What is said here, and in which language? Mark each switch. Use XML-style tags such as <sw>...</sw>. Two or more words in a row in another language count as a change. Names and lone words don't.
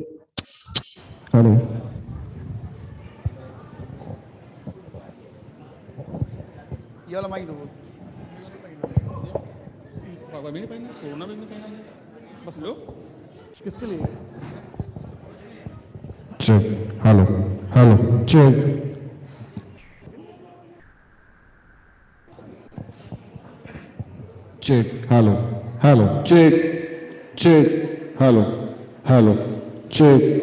<en>Hello.</en> <hi>ये वाला माइक दो। बस लो। किसके लिए?</hi> <en>Check. Hello. Hello. Check. Check. Hello. Hello. Check. Check. Hello. Hello. Check.</en>